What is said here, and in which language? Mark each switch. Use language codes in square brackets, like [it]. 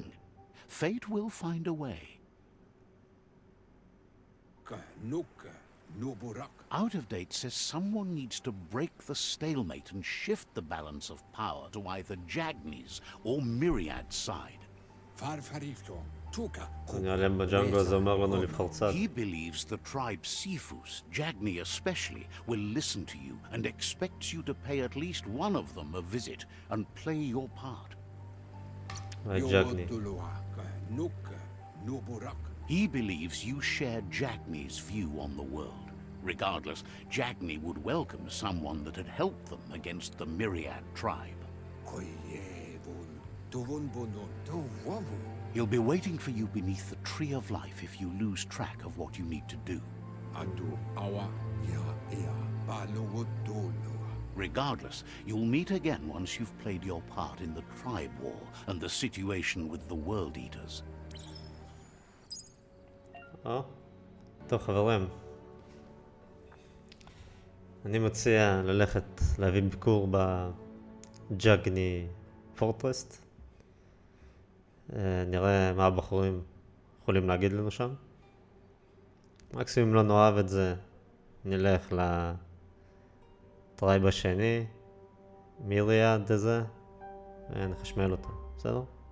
[en] thing. Fate will find a way. Kanuka Nuburak. Out of Date says someone needs to break the stalemate and shift the balance of power to either Jagni's or Myriad's side. Farfarifto. Tuka. [he] נראה לי בג'אנגו זה אומר לנו לבחור צד. [en] He believes the tribe Sifus, Jagni especially, will listen to you and expects you to pay at least one of them a visit and play your part. [he] ג'אגני. Kanuka Nuburak. [en] He believes you share Jagni's view on the world. Regardless, Jagni would welcome someone that had helped them against the Myriad tribe. Koyevun. Tuvun bunun. Tuwavu. He'll be waiting for you beneath the Tree of Life if you lose track of what you need to do. Adu awa ya ya balowotolua. Regardless, you'll meet again once you've played your part in the tribe war and the situation with the World Eaters. [he] טוב חברים, אני מציע ללכת להביא ביקור בג'אגני פורטרסט. נראה מה הבחורים יכולים להגיד לנו שם. מקסימום לא נאהב את זה, נלך לטרייב השני, מיריאד הזה, ונחשמל אותו, בסדר?